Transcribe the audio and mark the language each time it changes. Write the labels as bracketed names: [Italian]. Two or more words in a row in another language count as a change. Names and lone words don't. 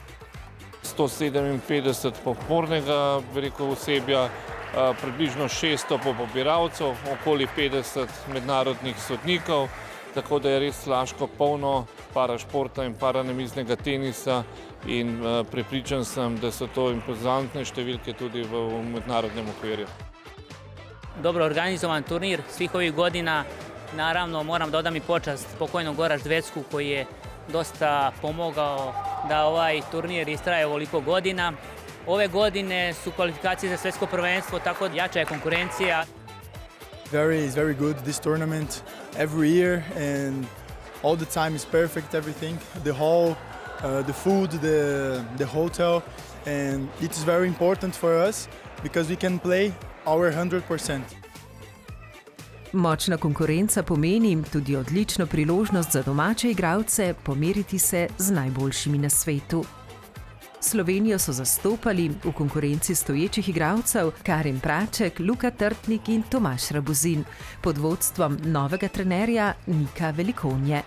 [Slovenian] 157 podpornega osebja, približno 600 pobiralcev, okoli 50 mednarodnih sodnikov tako da je res Laško polno parašporta in paranamiznega tenisa in prepričan sem, da so to impozantne številke tudi v mednarodnem okvirju. [Serbian] Dobro organizovan turnir svih ovih godina. Naravno, moram da odam i počast pokojnom Goraš Dvecku koji je dosta pomogao da ovaj turnir istraje ovoliko godina. Ove godine su kvalifikacije za svjetsko prvenstvo, tako jača je konkurencija. [English] It's very good, this tournament, every year, and all the time is perfect, everything. The hall, the food, the hotel, and it is very important for us because we can play our 100%. [Slovenian] Močna konkurenca pomeni tudi odlično priložnost za domače igralce pomeriti se z najboljšimi na svetu. Slovenijo so zastopali v konkurenci stoječih igralcev Karin Praček, Luka Trtnik in Tomaž Rabuzin pod vodstvom novega trenerja Nika Velikonje.